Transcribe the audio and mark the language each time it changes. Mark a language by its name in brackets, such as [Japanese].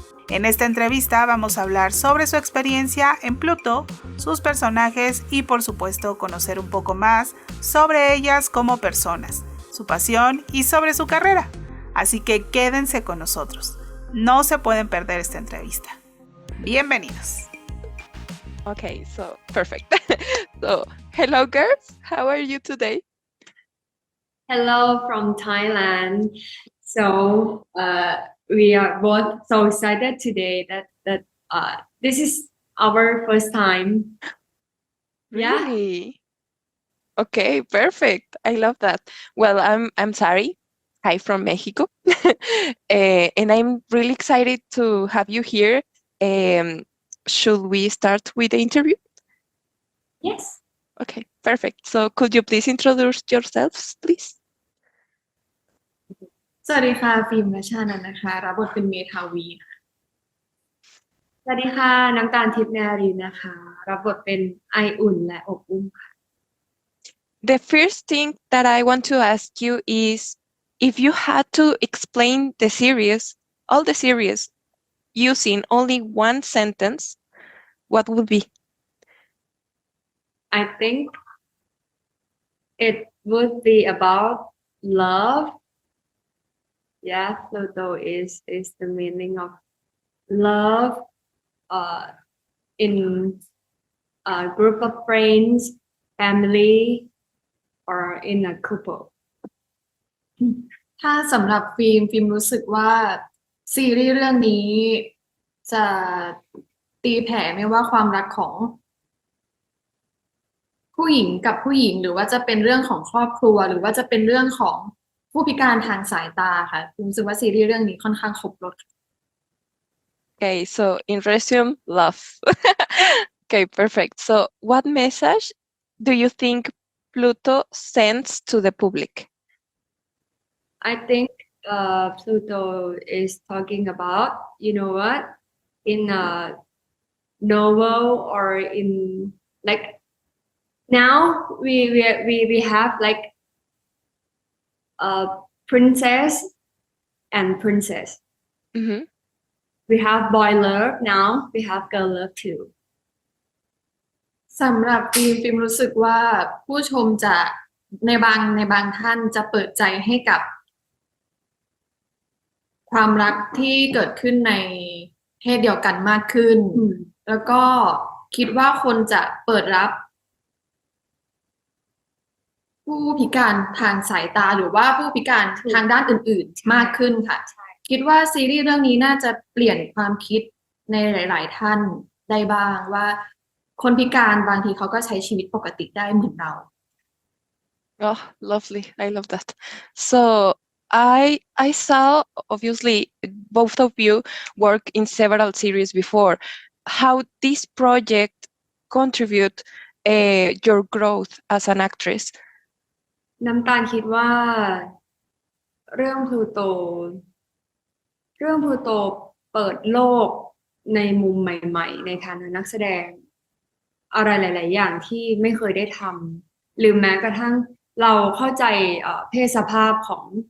[Spanish] En esta entrevista vamos a hablar sobre su experiencia en Pluto, sus personajes y por supuesto conocer un poco más sobre ellas como personas, su pasión y sobre su carrera. Así que quédense con nosotros. No se pueden perder esta entrevista. Bienvenidos. [English] Okay, so perfect. So, hello girls, how are you today? Hello from Thailand. So, we are both so excited today that this is our first time. Yeah. Really? Okay, perfect. I love that. Well, I'm Sari. Hi from Mexico. And I'm really excited to have you here. Um, should we start with the interview? Yes. Okay, perfect. So could you please introduce yourselves, please? [Thai] สวัสดีค่ะฟิล์มรัชชานันท์นะคะรับบทเป็นเมทาวีค่ะสวัสดีค่ะน้ำตาลทิพย์นารีนะคะรับบทเป็นไออุ่นและอบอุ้มค่ะ [English] The first thing that I want to ask you is if you had to explain the series, all the series, using only one sentence, what would be? I think it would be about love. Yeah, Pluto is the meaning of love in a group of friends, family, or in a couple. [Thai] ถ้าสำหรับฟิล์มรู้สึกว่าซีรีส์เรื่องนี้จะตีแผ่ไม่ว่าความรักของผู้หญิงกับผู้หญิงหรือว่าจะเป็นเรื่องของครอบครัวหรือว่าจะเป็นเรื่องของผู้พิการทางสายตาค่ะฟิล์มรู้สึกว่าซีรีส์เรื่องนี้ค่อนข้างครบรส [English] Okay, so in resume, love. Okay, perfect. So what message do you think Pluto sends to the public? I think Pluto is talking about, you know what, in a novel or in like now we have like a princess and princess. Mhm. We have boy love now, we have girl love too. [Thai] สำหรับฟิล์มรู้สึกว่าผู้ชมจะในบางท่านจะเปิดใจให้กับความรักที่เกิดขึ้นในเพศเดียวกันมากขึ้น แล้วก็คิดว่าคนจะเปิดรับ ผู้พิการทางสายตาหรือว่าผู้พิการทางด้านอื่นๆมากขึ้นค่ะคิดว่าซีรีส์เรื่องนี้น่าจะเปลี่ยนความคิดในหลายๆท่านได้บ้างว่าคนพิการบางทีเขาก็ใช้ชีวิตปกติได้เหมือนเรา [English] Oh, lovely. I love that. So I saw obviously both of you work in several series before. How this project contribute your growth as an actress? [Thai] น้ำตาลคิดว่าเรื่องพลูโตเรื่องพลูโตเปิดโลกในมุมใหม่ๆในฐานะนักแสดงอะไรหลายๆอย่างที่ไม่เคยได้ทำหรือแม้กระทั่งเราเข้าใจเพศสภาพของ